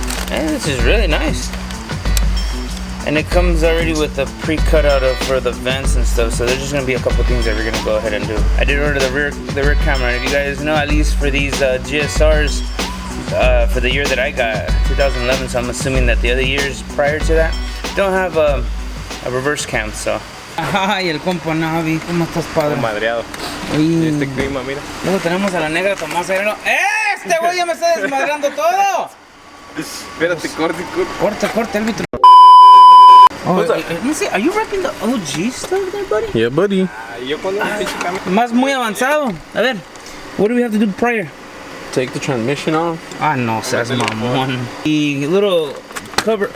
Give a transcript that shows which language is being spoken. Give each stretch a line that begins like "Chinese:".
English: Hey, this is really nice. And it comes already with a pre-cut out for the vents and stuff, so there's just gonna be a couple things that we're gonna go ahead and do. I did order the rear camera, and if you guys know, at least for these GSRs, for the year that I got, 2011, so I'm assuming that the other years prior to that don't have a reverse cam, so.
Spanish: Ay, el compa Navi, ¿cómo estás, padre? Madreado. Uy. Este clima, mira. Luego tenemos a la negra Tomás Aguirre. ¡Este güey ya me está desmadrando todo! Espérate, Corta, árbitro.
English: Oh, let me see, are you repping the OG stuff there, buddy? Yeah, buddy.
Spanish: Más muy avanzado. A ver,
English: what do we have to do prior? Take the transmission off.
Spanish: Ah, no, seas mamón.
English: The little cover.